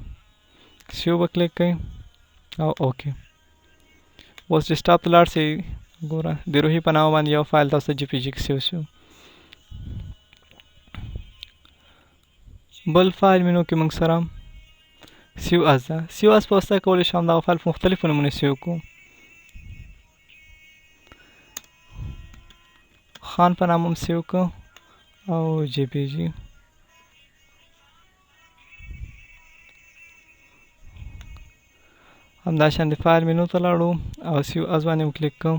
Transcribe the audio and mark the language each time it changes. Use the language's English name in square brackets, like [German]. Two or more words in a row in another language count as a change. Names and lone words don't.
[Pashto] سیو به کلیک کوئ او اوکې. اوس ډیسکټاپ ته لاړ شئ. ګوره د روحي په نامه باندې یو فایل تاسو جی پی جي کې سیو شو. بل [English] file menu [Pashto] کې موږ سره [English] save as [Pashto] ده. [English] save as [Pashto] په واسطه کولی شو همدغه فایل په مختلفو نومونو سیو کړو. خان په نامه هم سیو کړو او جی پی جي. همداشان د [English] file menu [Pashto] ته لاړو او [English] save as [Pashto] باندې هم کلیک کړو.